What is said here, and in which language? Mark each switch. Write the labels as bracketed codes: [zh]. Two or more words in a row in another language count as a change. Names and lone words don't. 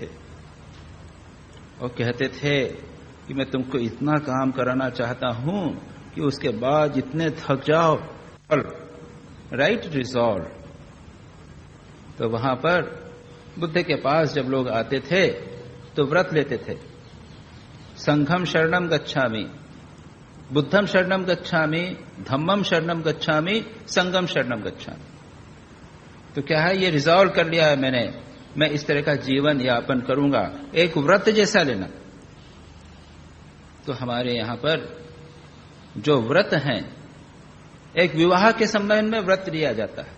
[hi] और कहते थे कि मैं तुमको इतना काम कराना चाहता हूं कि उसके बाद जितने थक जाओ, [en] right resolve, [hi] तो वहां पर बुद्ध के पास जब लोग आते थे तो व्रत लेते थे। [pi] संघम शरणम गच्छामि, बुद्धम शरणम गच्छामि, धम्मम शरणम गच्छामि, संगम शरणम गच्छामि। [hi] तो क्या है, ये रिजॉल्व कर लिया है मैंने, मैं इस तरह का जीवन यापन करूंगा, एक व्रत जैसा लेना। तो हमारे यहां पर जो व्रत हैं, एक विवाह के संबंध में व्रत लिया जाता है।